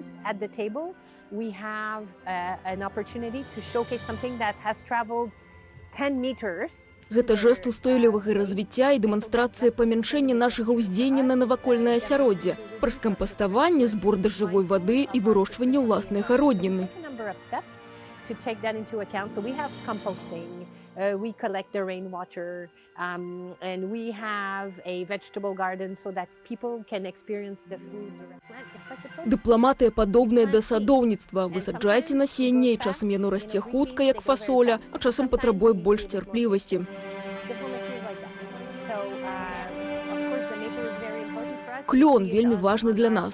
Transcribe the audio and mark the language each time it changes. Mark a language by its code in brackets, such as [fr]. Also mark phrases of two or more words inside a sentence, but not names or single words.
[be] Гэта жэст устойлівага развіцця і дэманстрацыя памяншэння нашага ўздзеяння на навакольнае асяроддзе, праз кампаставанне, збор дажджавой вады і вырошчванне ўласнай гародніны. [en] We collect the rainwater, and we have a vegetable garden so that people can experience the food. [be] Дыпламатыя падобныя да садоўніцтва. Высаджаеце насенне, і часам яно расце хутка, як фасоля, а часам патрабуе больш цярплівасці. Клён вельмі важны для нас.